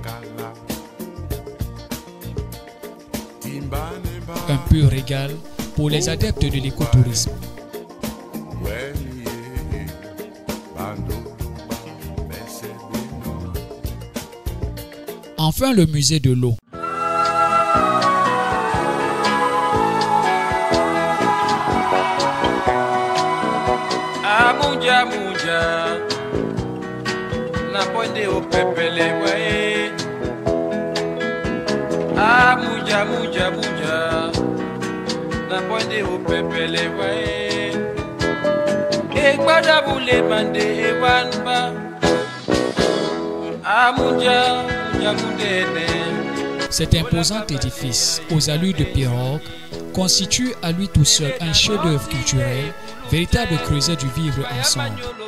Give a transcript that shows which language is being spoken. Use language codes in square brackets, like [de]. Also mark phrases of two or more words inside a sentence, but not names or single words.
[fr] Un pur régal pour les adeptes de l'écotourisme. Enfin, le musée de l'eau. [dua] Muja, na ponde o pepele wae. Muja, muja, muja, na ponde o pepele wae. E kwada bule bande e wanba. Muja, muja mudene. [fr] Cet imposant édifice aux allures de pirogue constitue à lui tout seul un chef-d'œuvre culturel, véritable creuset du vivre ensemble.